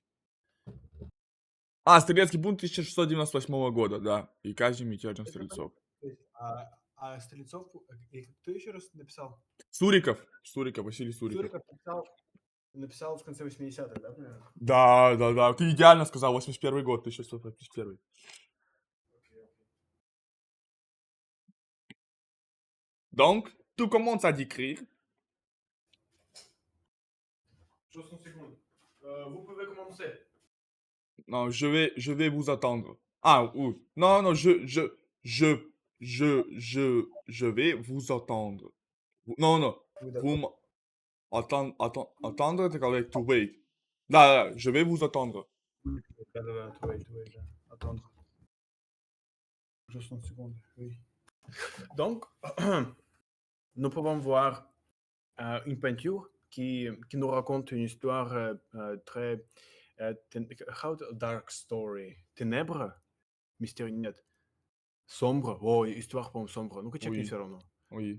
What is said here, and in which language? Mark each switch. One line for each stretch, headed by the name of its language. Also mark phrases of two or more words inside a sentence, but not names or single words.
Russian: Стрелецкий бунт 1698 года, да. И казнь мятежных Это стрельцов. понятно. То есть, а Стрельцов, и кто еще раз написал? Суриков, Василий Суриков. Цуриков написал в конце 80-х, да, примерно? Да, да, да. Ты идеально сказал, 81 год, 1681.
French: Donc, tu commences à décrire. 60 secondes. Vous pouvez commencer. Non, je vais vous attendre. Oui. Non, non, je vais vous attendre. Non, non. Oui, Vous d'accord. attendre, c'est avec
English: to wait.
French: Là, là, je vais vous attendre.
Russian: Да-да-да, да.
French: Attendre. 60 secondes, oui. Donc, nous pouvons voir une peinture qui nous raconte une histoire très...
English: dark story. Ténèbres?
Russian: Мистер нет. Sombre. О, histoire, по-моему, sombre. Ну-ка, чекни
French: Oui,
Russian: все равно.
French: oui.